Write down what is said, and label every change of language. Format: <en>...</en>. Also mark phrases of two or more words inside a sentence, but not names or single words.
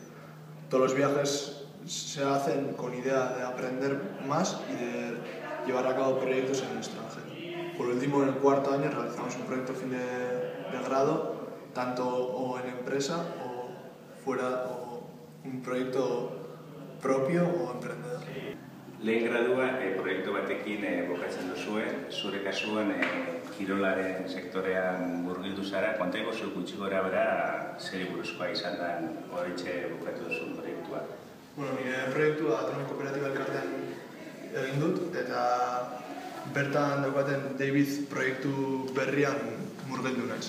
<es>Todos los viajes se hacen con idea de aprender más y de llevar a cabo proyectos en el extranjero. Por último, en el 4.º año realizamos un proyecto fin de grado, tanto o en empresa o fuera, o un proyecto propio o emprendedor.</es> <eu>Lehen gradua proiektu batekin bukatzen duzue, zure kasuan kirolaren sektorean murgildu zara, konta iguzu gutxi gora bera zeri buruzkoa izan den horietxe bukatu duzun proiektua. Bueno, nire proiektua Atomic Kooperatiba elkartean egin dut eta bertan daukaten David proiektu berrian murgildu naiz.</eu>